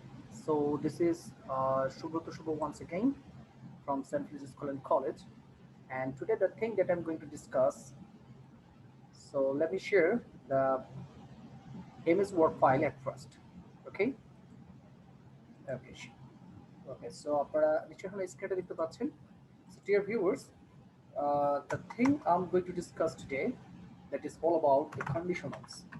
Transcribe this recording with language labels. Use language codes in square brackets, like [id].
[en] So this is Shubhro to Shubho once again from St. Francis School and College. And today the thing that I'm going to discuss, so let me share the MS Word file at first. Okay? Okay. Okay, so [bn] আপনারা নিশ্চয়ই এখন স্ক্রিনটা দেখতে পাচ্ছেন. [en] So dear viewers, the thing I'm going to discuss today that is all about the conditionals.